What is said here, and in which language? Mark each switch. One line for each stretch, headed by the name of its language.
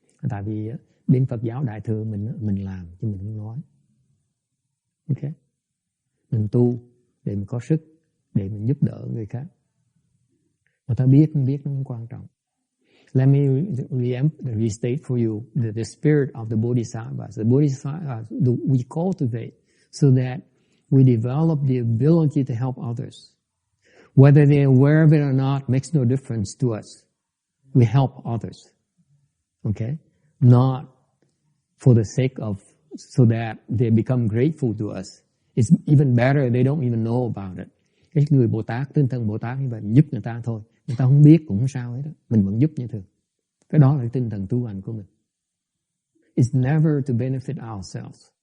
Vietnamese: Tại vì bên Phật giáo Đại thừa mình làm chứ mình không nói. Ok, mình tu để mình có sức, để mình giúp đỡ người khác. Người ta biết không biết nó không quan trọng.
English: Let me restate for you the spirit of the Bodhisattvas. The Bodhisattvas we cultivate so that we develop the ability to help others. Whether they're aware of it or not makes no difference to us. We help others. Okay? Not for the sake of, so that they become grateful to us. It's even better they don't even know about it.
Vietnamese: Cái người Bồ Tát, tinh thần Bồ Tát như vậy, giúp người ta thôi. Người ta không biết cũng không sao hết đó. Mình vẫn giúp như thường. Cái đó là tinh thần tu hành của mình.
English: It's never to benefit ourselves.